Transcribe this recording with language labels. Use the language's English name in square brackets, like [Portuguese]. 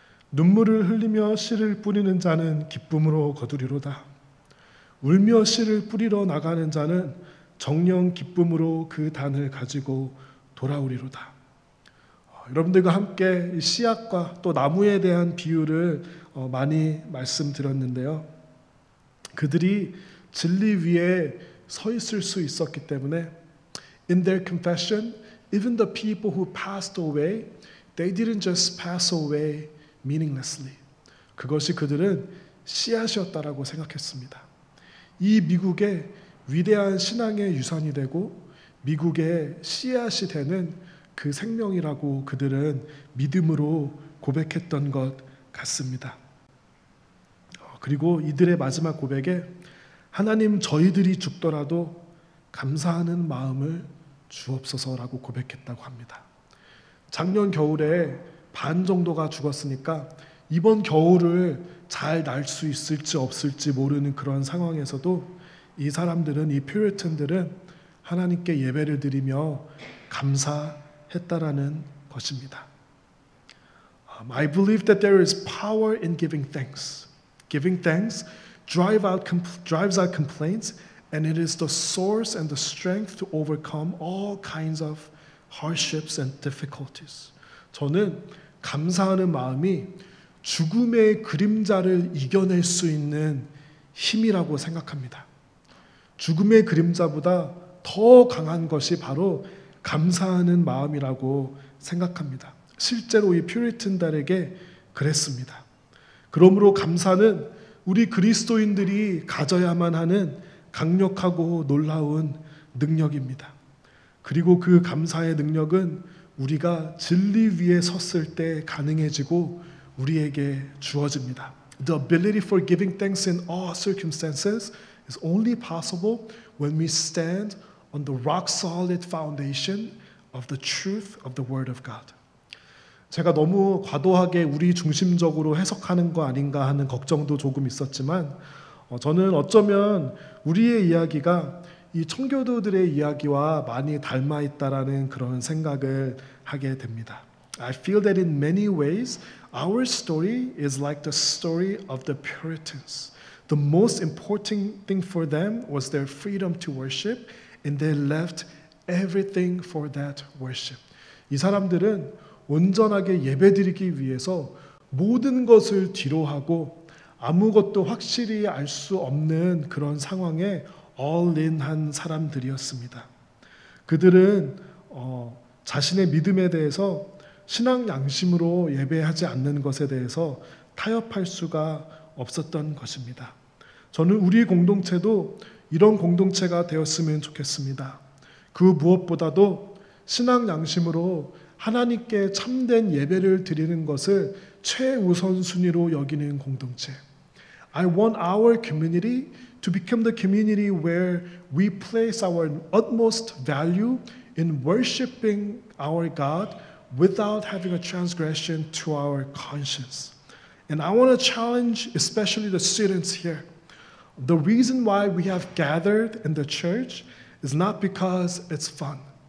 [Korean] 눈물을 흘리며 씨를 뿌리는 자는 기쁨으로 거두리로다. 울며 씨를 뿌리러 나가는 자는 정령 기쁨으로 그 단을 가지고 돌아오리로다. 여러분들과 함께 씨앗과 또 나무에 대한 비유를 많이 말씀드렸는데요. 그들이 진리 위에 서 있을 수 있었기 때문에 [English] in their confession, even the people who passed away, they didn't just pass away meaninglessly. [Korean] 그것이 그들은 씨앗이었다라고 생각했습니다. 이 미국의 위대한 신앙의 유산이 되고 미국의 씨앗이 되는 그 생명이라고 그들은 믿음으로 고백했던 것 같습니다. 그리고 이들의 마지막 고백에 하나님, 저희들이 죽더라도 감사하는 마음을 주옵소서라고 고백했다고 합니다. 작년 겨울에 반 정도가 죽었으니까 이번 겨울을 잘 날 수 있을지 없을지 모르는 그런 상황에서도 이 사람들은, 이 퓨리탄들은 하나님께 예배를 드리며 감사했다라는 것입니다. [English] I believe that there is power in giving thanks. Giving thanks drives out complaints, and it is the source and the strength to overcome all kinds of hardships and difficulties. [Korean] 저는 감사하는 마음이 죽음의 그림자를 이겨낼 수 있는 힘이라고 생각합니다. 죽음의 그림자보다 더 강한 것이 바로 감사하는 마음이라고 생각합니다. 실제로 이 퓨리탄들에게 그랬습니다. 그러므로 감사는 우리 그리스도인들이 가져야만 하는 강력하고 놀라운 능력입니다. 그리고 그 감사의 능력은 우리가 진리 위에 섰을 때 가능해지고 우리에게 주어집니다. [English] The ability for giving thanks in all circumstances is only possible when we stand on the rock solid foundation of the truth of the Word of God. [Korean] 제가 너무 과도하게 우리 중심적으로 해석하는 거 아닌가 하는 걱정도 조금 있었지만 저는 어쩌면 우리의 이야기가 이 청교도들의 이야기와 많이 닮아 있다라는 그런 생각을 하게 됩니다. [English] I feel that in many ways our story is like the story of the Puritans. The most important thing for them was their freedom to worship, and they left everything for that worship. [Korean] 이 사람들은 온전하게 예배드리기 위해서 모든 것을 뒤로하고 아무것도 확실히 알 수 없는 그런 상황에 [English] all in [Korean] 한 사람들이었습니다. 그들은 자신의 믿음에 대해서 신앙 양심으로 예배하지 않는 것에 대해서 타협할 수가 없었던 것입니다. 저는 우리 공동체도 이런 공동체가 되었으면 좋겠습니다. 그 무엇보다도 신앙 양심으로 하나님께 참된 예배를 드리는 것을 최우선순위로 여기는 공동체. [English] I want our community to become the community where we place our utmost value in worshiping our God without having a transgression to our conscience. And I want to challenge especially the students here. The reason why we have gathered in the church is not because it's fun.